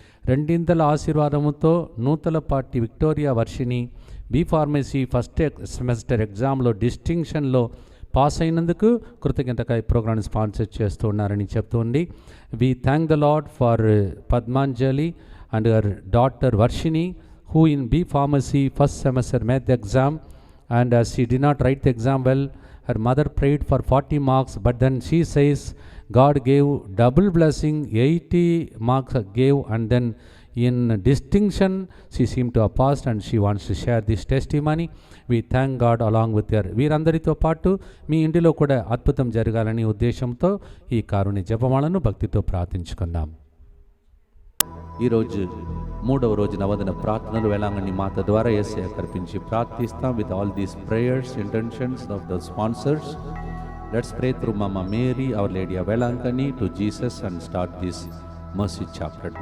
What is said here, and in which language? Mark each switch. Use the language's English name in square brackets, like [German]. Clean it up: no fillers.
[Telugu] రెండింతల ఆశీర్వాదముతో Nuthalapati Victoria Varshini B pharmacy first semester ఎగ్జామ్లో డిస్టింక్షన్లో pass అయినందుకు కృతజ్ఞతగా ఈ ప్రోగ్రామ్ని స్పాన్సర్ చేస్తూ ఉన్నారని చెప్తుంది. [English] We thank the Lord for Padmanjali and her daughter Varshini who in B Pharmacy first semester made the exam, and as she did not write the exam well, her mother prayed for 40 marks, but then she says God gave double blessing, 80 marks gave, and then in distinction she seemed to have passed, and she wants to share this testimony. We thank God along with her. [Telugu] వీరందరితో పాటు మీ ఇంటిలో కూడా అద్భుతం జరగాలని ఉద్దేశంతో ఈ కారుణ్య జపమాలను భక్తితో ప్రార్థించుకుందాం. ఈరోజు 3వ రోజు నవదిన ప్రార్థనలు వేలాంగణి మాత ద్వారా యేసయ్య కర్పించి ప్రార్థిస్తాం. [English] With all these prayers intentions of the sponsors, let's pray through mamma Mary our Lady of Velankanni to Jesus and start this mercy chapter.